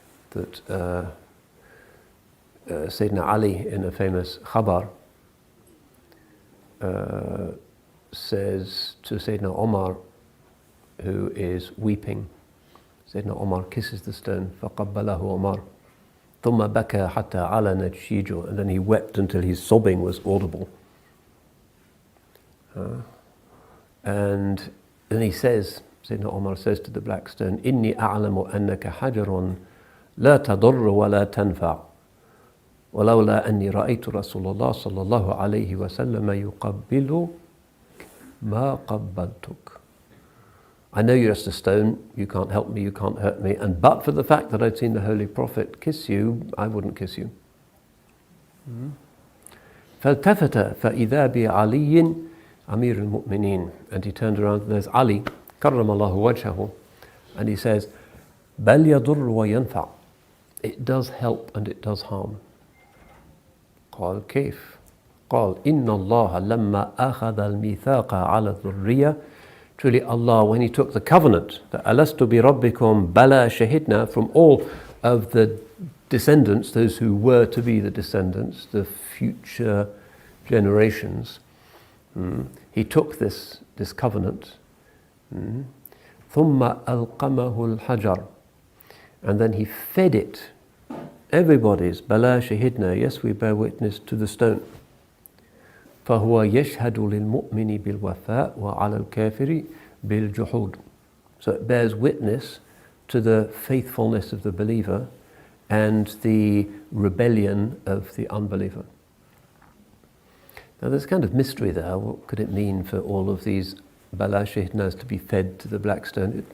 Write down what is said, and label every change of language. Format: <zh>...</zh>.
<en>That Sayyidina Ali, in a famous khabar, says to Sayyidina Omar, who is weeping, Sayyidina Omar kisses the stone,</en> <ar>فَقَبَّلَهُ Omar ثُمَّ بَكَى حَتَّى عَلَنَتْ شِيجُ,</ar> <en>and then he wept until his sobbing was audible. And then he says, Sayyidina Omar says to the black stone,</en> <ar>إِنِّي أَعْلَمُ أَنَّكَ حَجَرٌ لَا تَضُرُّ وَلَا تَنْفَعُ وَلَوْلَا أَنِّي رَأَيْتُ رَسُولَ اللَّهِ صَلَّى اللَّهُ عَلَيْهِ وَسَلَّمَ يُقَبِّلُ مَا قَبَّلْتُكَ.</ar> <en>I know you're just a stone, you can't help me, you can't hurt me, and but for the fact that I'd seen the Holy Prophet kiss you, I wouldn't kiss you.</en> <ar>فَالْتَفَتَ فَإِذَا بِعَلِيٍّ أَمِيرُ الْمُؤْمِنِينَ,</ar> <en>and he turned around and there's Ali,</en> <ar>كَرَّمَ اللَّهُ وَجْهَهُ,</ar> <en>and he says,</en> <ar>بَلْ يَضُرُّ وَيَنْفَعُ,</ar> <en>it does help and it does harm.</en> <ar>قال كيف؟ قال إن الله لما أخذ الميثاق على الذرية,</ar> <en>truly Allah, when he took the covenant, that</en> <ar>ألست بربكم بلى شهدنا,</ar> <en>from all of the descendants, those who were to be the descendants, the future generations, he took this covenant,</en> <ar>ثم ألقمه الحجر,</ar> <en>and then he fed it, everybody's</en> <ar>بلا شهدنا,</ar> <en>yes, we bear witness, to the stone.</en> <ar>فهو يشهد للمؤمن بالوفاء وعلى الكافر بالجحود.</ar> <en>So it bears witness to the faithfulness of the believer and the rebellion of the unbeliever. Now there's a kind of mystery there. What could it mean for all of these bala shahidnas to be fed to the black stone?</en>